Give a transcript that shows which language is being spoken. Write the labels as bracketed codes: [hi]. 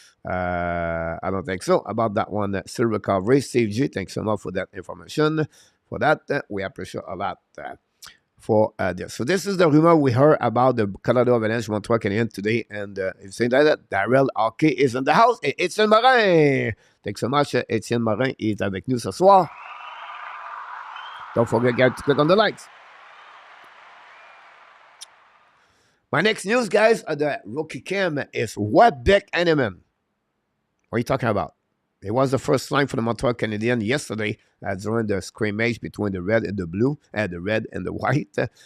[en] I don't think so about that one. Still recovery. Steve G, thanks so much for that information. For that, we appreciate a lot for this. So this is the rumor we heard about the Colorado Avalanche Montreal Canadiens today. And if saying that, Darrell Hockey is in the house. Et Étienne Morin. Thanks so much. [fr] Étienne Morin est avec nous ce soir. [en] Don't forget, guys, to click on the likes. My next news, guys, the rookie camp is Beck Hanneman. What are you talking about? It was the first line for the Montreal Canadiens yesterday during the scrimmage between the red and the blue, the red and the white.